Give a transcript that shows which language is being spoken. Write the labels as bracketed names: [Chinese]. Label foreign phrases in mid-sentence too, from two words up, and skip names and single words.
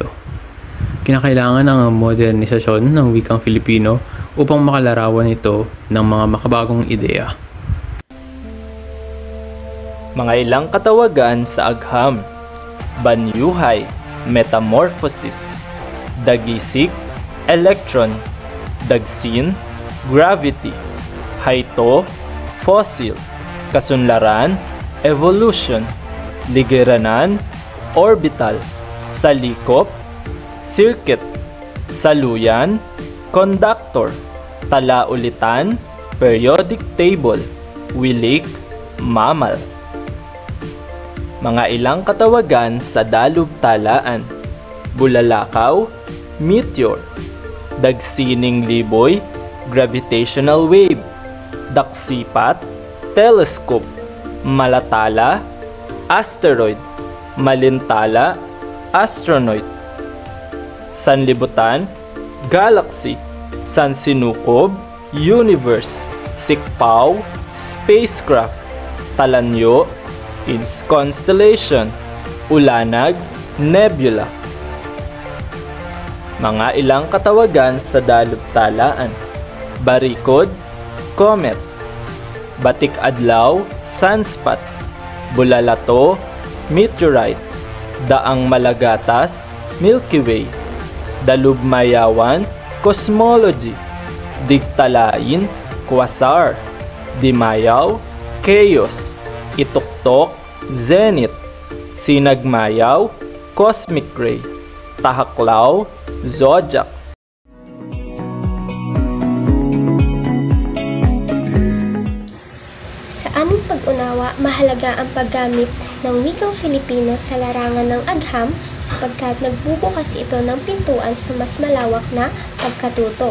[Filipino] Kinakailangan ang modernisasyon ng wikang Filipino upang makalarawan ito ng mga makabagong ideya. Mga ilang katawagan sa agham: banyuhay, metamorphosis, dagisik, electron, dagsin, gravity, hayto, fossil, kasunlaran, evolution, ligeranan, orbital, salikop, circuit, saluyan, conductor, talaulitan, [English] periodic table, [Filipino] wilik, mammal. Mga ilang katawagan sa dalubtalaan: bulalakaw, meteor, dagsining liboy, [English] gravitational wave, [Filipino] daksipat, telescope, malatala, asteroid, malintala, astronaut, sanlibutan, galaxy, sansinukob, universe, sikpaw, spacecraft, talanyo, [English] is constellation, [Filipino] ulanag, nebula. Mga ilang katawagan sa dalubtalaan: barikod, comet, batik adlaw, sunspot, bulalato, meteorite, daang malagatas, Milky Way, dalubmayawan, cosmology, digtalain, quasar, dimayaw, chaos, ituktok, zenith, sinagmayaw, [English] cosmic ray, [Filipino] tahaklaw, zodiac. Sa aming pag-unawa, mahalaga ang paggamit ng wikang Filipino sa larangan ng agham sapagkat nagbubukas ito ng pintuan sa mas malawak na pagkatuto.